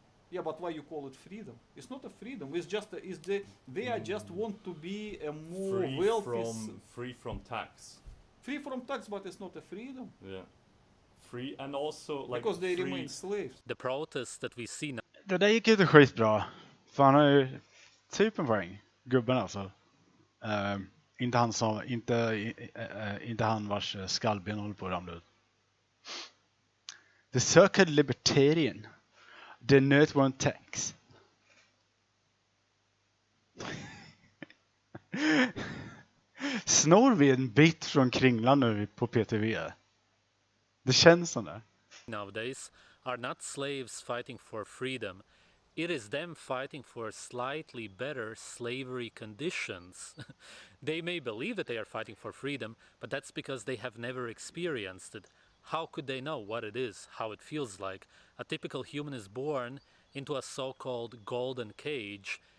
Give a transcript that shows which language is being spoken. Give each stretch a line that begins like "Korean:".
English: Yeah, but why you call it freedom? It's not a freedom. It's just they are just want to be a more wealthy, free from tax. free from tax, but it's not a freedom Yeah. Free and also like because they free, remain slaves. The protests that we see now.
Swedish: det där gick inte skitbra. För han har ju typ en poäng. Gubben alltså. Inte han som, inte han vars skallben håller på att ramla ut.
English: The so-called libertarian did not want tax.
Swedish: Snor vi en bit från Kringlan nu på PTV? Det känns som det.
English: Nowadays are not slaves fighting for freedom. It is them fighting for slightly better slavery conditions. They may believe that they are fighting for freedom, but that's because they have never experienced it. How could they know what it is, how it feels like? A typical human is born into a so-called golden cage.